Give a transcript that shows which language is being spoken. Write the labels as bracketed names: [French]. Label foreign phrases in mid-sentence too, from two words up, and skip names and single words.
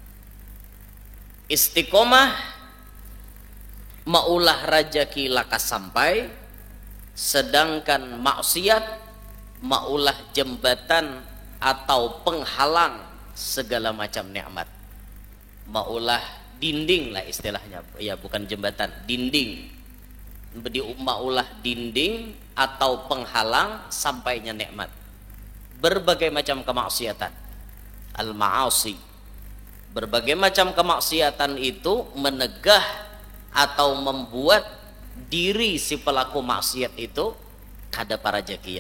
[Banjar] Istiqomah maulah rajaki laka sampai, sedangkan maksiat maulah jembatan atau penghalang segala macam nikmat. Maulah dinding lah istilahnya, [Indonesian] ya bukan jembatan, dinding. [Banjar] Maulah dinding atau penghalang sampainya nikmat. Berbagai macam kemaksiatan, al-ma'asi, berbagai macam kemaksiatan itu menegah atau membuat diri si pelaku maksiat itu kada parajakian.